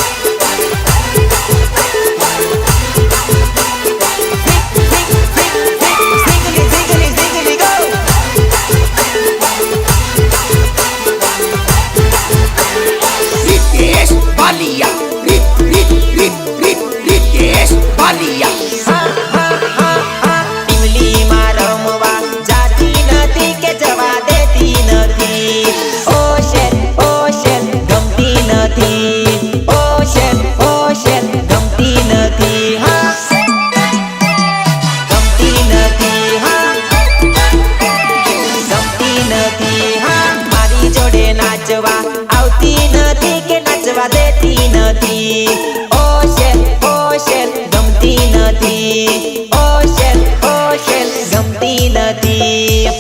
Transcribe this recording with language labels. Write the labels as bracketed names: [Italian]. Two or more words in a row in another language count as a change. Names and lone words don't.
[English] Ziggly, ziggly, ziggly, go! [Gujarati] Ritesh Balia. Ritesh Balia. ટીમલીમાં રમવા જાતી નથી કે જવા દેતી નથી ઓ શેલ ગમતી નથી ઓ શેલ ગમતી નથી હા ગમતી નથી હા ગમતી નથી હા મારી જોડે નાચવા આવતી નથી કે નાચવા દેતી નથી ઓ શેલ ગમતી નથી ઓ શેલ ગમતી નથી